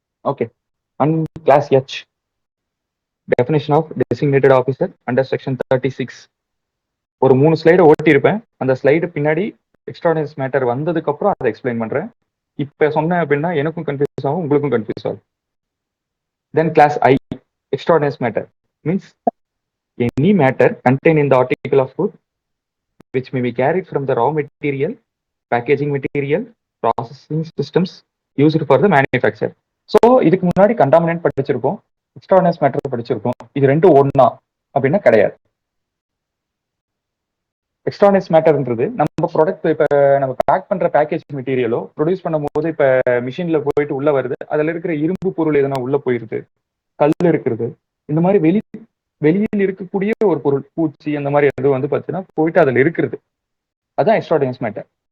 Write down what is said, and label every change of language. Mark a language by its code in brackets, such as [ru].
[en] Okay. And clause H, definition of designated officer under section 36. [ta] ஒரு 3 slide ஓட்டியிருப்பேன். அந்த slide பின்னாடி extraordinary matter வந்ததுக்கு அப்புறம் அதை எக்ஸ்பிளைன் பண்றேன். இப்ப சொன்னேன் அப்படின்னா எனக்கும் கன்ஃபியூஸ் ஆகும், உங்களுக்கும் கன்ஃபியூஸ் ஆகும். தென் class I, [en] Extraordinary matter means any matter contained in the article of food which may be carried from the raw material, packaging material, processing systems used for the manufacture. [ta] So இதுக்கு முன்னாடி contaminant படிச்சிருக்கோம், extraordinary matter படிச்சிருக்கோம். இது ரெண்டும் ஒண்ணா அப்படின்னா கிடையாது. Extraordinary மேட்டர்ன்றது நம்ம ப்ராடக்ட் இப்ப நம்ம பேக் பண்ற பேக்கேஜ் மெட்டீரியலோ ப்ரொடியூஸ் பண்ணும் போது இப்ப மிஷின்ல போயிட்டு உள்ள வருது, அதுல இருக்கிற இரும்பு பொருள் எதனா உள்ள போயிருது, கல் இருக்கிறது, இந்த மாதிரி வெளியில் இருக்கக்கூடிய ஒரு பொருள், பூச்சி அந்த மாதிரி எது வந்து பார்த்தீங்கன்னா போயிட்டு அதுல இருக்கிறது, அதான் எக்ஸ்ட்ராடனரி மேட்டர்.